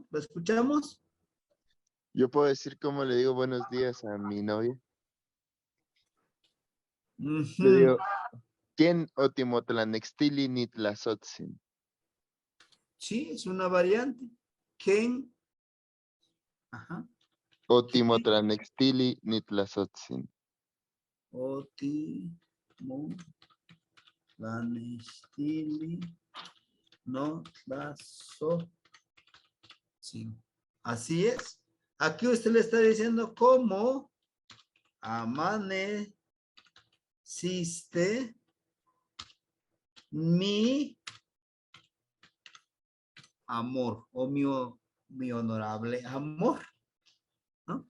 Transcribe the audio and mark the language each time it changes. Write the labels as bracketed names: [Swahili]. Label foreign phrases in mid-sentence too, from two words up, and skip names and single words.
[Spanish] ¿Lo escuchamos? Yo puedo decir cómo le digo buenos días a mi novia. Le digo, ¿quién [Nahuatl languages] otimotlanextili nitlazotzin? [Spanish] Sí, es una variante. ¿Quién? [Nahuatl languages] Otimotlanextili nitlazotzin. Otimotlanextili nitlazotzin. [Spanish] Así es. Aquí usted le está diciendo cómo amaneciste mi amor o mi honorable amor, ¿no?